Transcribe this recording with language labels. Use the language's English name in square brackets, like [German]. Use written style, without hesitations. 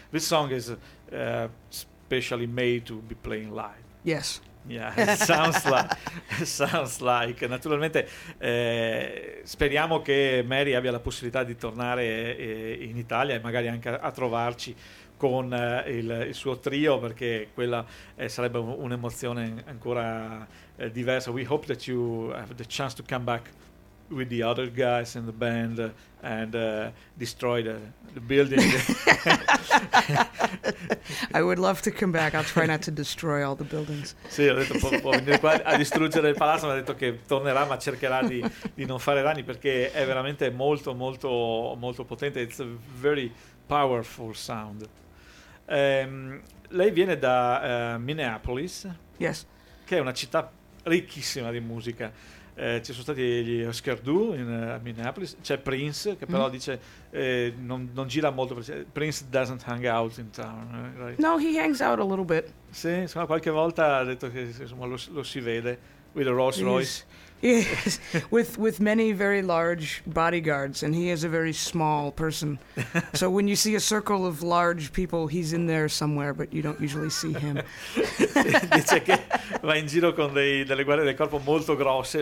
[English] This song is specially made to be playing live. Yes. Yeah, it sounds like. Sounds like. [Italian] Naturalmente speriamo che Mary abbia la possibilità di tornare in Italia e magari anche a trovarci con il suo trio, perché quella sarebbe un'emozione ancora diversa. [English] We hope that you have the chance to come back with the other guys in the band and destroy the building. I would love to come back. I'll try not to destroy all the buildings. [Italian] Sì, ho detto può venire qua a distruggere il palazzo, ma ha detto che tornerà, ma cercherà di non fare danni, perché è veramente molto molto molto potente. [English] It's a very powerful sound. [Italian] Lei viene da Minneapolis. [English] Yes. [Italian] Che è una città ricchissima di musica. Ci sono stati gli Oscar Du in Minneapolis, c'è Prince, che però dice non gira molto. [English] Prince doesn't hang out in town, right? No, he hangs out a little bit. [Italian] Sì, insomma, qualche volta ha detto che insomma, lo si vede [English] with a Rolls Royce. Yes, with many very large bodyguards, and he is a very small person. So when you see a circle of large people, he's in there somewhere, but you don't usually see him. [Italian] Dice che va in giro con delle guardie del corpo molto grosse.